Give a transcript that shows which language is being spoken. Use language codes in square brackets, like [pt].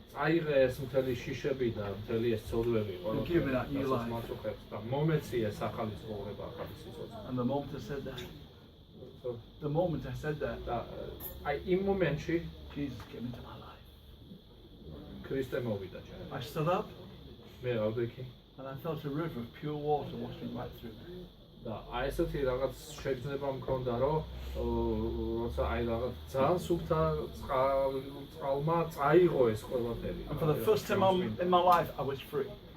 [ka] აიღე ეს მთელი შიშები და მთელი ეს ცოდვები [en] Give me that new life. [ka] მაწუხებს და მომეცი ეს ახალი ცხოვრება ახალი სიცოცხლე [en] And the moment I said that, [ka] და აი იმ მომენტში [en] Jesus came into my life. [ka] ქრისტე მოვიდა ჩემ [en] I stood up [ka] მე ავდექი [en] and I felt a river of pure water washing right through me. [ka] და აი ესეთი რაღაც შეგრძნება მქონდა რომ როცა აი რაღაც ძალიან სუფთა წყალმა წაიღო ეს ყველაფერი [en] And for the first time in my life, I was free.